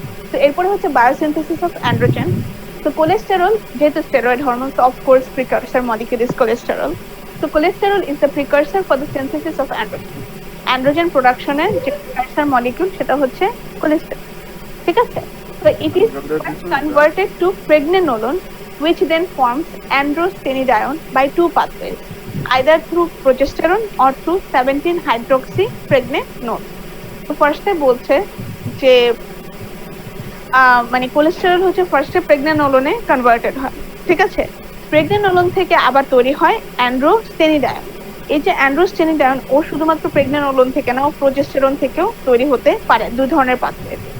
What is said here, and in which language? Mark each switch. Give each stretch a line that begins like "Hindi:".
Bangla: তো এরপরে হচ্ছে বায়োসিনথেসিস অফ অ্যান্ড্রোজেন। তো কোলেস্টেরল যেহেতু স্টেরয়েড হরমোন, তো অফকোর্স প্রিকারসর মলিকিউল ইজ কোলেস্টেরল। তো cholesterol is the প্রিকারসর for the synthesis of androgen. Androgen প্রোডাকশনের যে প্রিকারসর মলিকিউল সেটা হচ্ছে কোলেস্টেরল, ঠিক আছে?
English: তো it is converted to pregnenolone which then forms androstenedione by two pathways, either through progesterone or through 17-hydroxypregnanol.
Bangla: তো ফার্স্টে বলছে যে মানে কোলেস্টেরল হচ্ছে ফার্স্টে প্রেগনেনোলনে কনভার্টেড হয়, ঠিক আছে? প্রেগনেনোলন থেকে আবার তৈরি হয় অ্যান্ড্রোস্টেনিডায়ন। এই যে অ্যান্ড্রোস্টেনিডায়ন ও শুধুমাত্র প্রেগনেনোলন থেকে না, ও প্রোজেস্টেরন থেকেও তৈরি হতে পারে, দুই ধরনের পাত্রে।